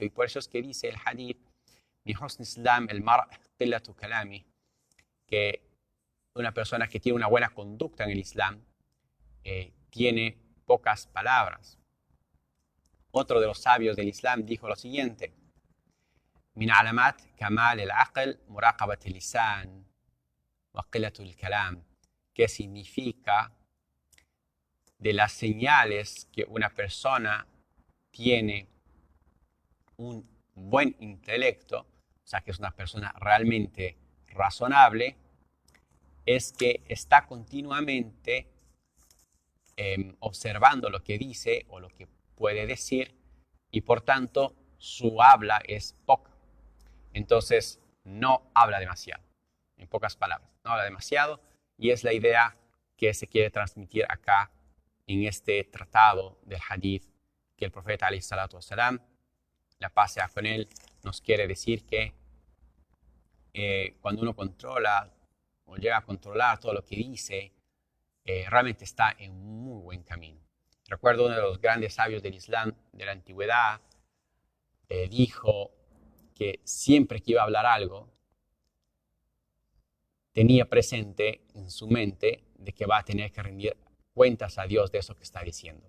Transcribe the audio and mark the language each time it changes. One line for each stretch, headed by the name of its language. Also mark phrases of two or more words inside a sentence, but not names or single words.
Spanish: Y por eso es que dice el hadith,
Arabic: من حسن إسلام المرء قلة كلامه,
Spanish: que una persona que tiene una buena conducta en el Islam tiene pocas palabras. Otro de los sabios del Islam dijo lo siguiente,
Arabic: من علامات كمال العقل مراقبة اللسان وقلة الكلام,
Spanish: que significa de las señales que una persona tiene un buen intelecto, o sea, que es una persona realmente razonable, es que está continuamente observando lo que dice o lo que puede decir y por tanto su habla es poca. Entonces no habla demasiado, en pocas palabras, no habla demasiado y es la idea que se quiere transmitir acá en este tratado del hadith que el profeta
Arabic: عليه الصلاة والسلام,
Spanish: la paz sea con él, nos quiere decir que cuando uno controla o llega a controlar todo lo que dice, realmente está en muy buen camino. Recuerdo uno de los grandes sabios del Islam de la antigüedad dijo que siempre que iba a hablar algo, tenía presente en su mente de que va a tener que rendir cuentas a Dios de eso que está diciendo.